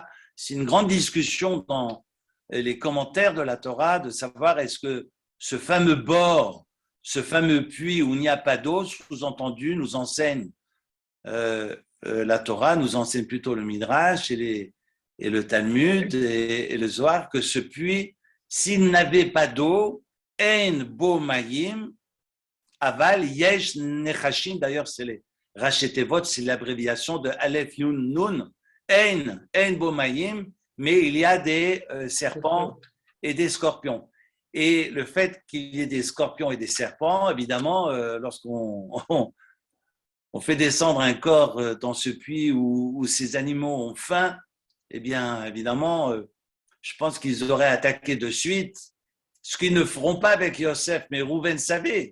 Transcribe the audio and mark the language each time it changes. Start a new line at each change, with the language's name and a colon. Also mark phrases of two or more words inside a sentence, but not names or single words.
French: C'est une grande discussion dans les commentaires de la Torah de savoir est-ce que ce fameux bord, ce fameux puits où il n'y a pas d'eau, sous-entendu, nous enseigne la Torah, nous enseigne plutôt le Midrash et le Talmud et le Zohar, que ce puits, s'il n'avait pas d'eau,
Hebrew: אין בו מים אבל יש נחשים,
French: d'ailleurs c'est les Rachetevot, c'est l'abréviation de Aleph Yun Nun,
Hebrew: אין בו מים,
French: mais il y a des serpents et des scorpions. Et le fait qu'il y ait des scorpions et des serpents, évidemment, lorsqu'on fait descendre un corps dans ce puits où ces animaux ont faim, eh bien, évidemment, je pense qu'ils auraient attaqué de suite, ce qu'ils ne feront pas avec Yosef, mais Rouven savait.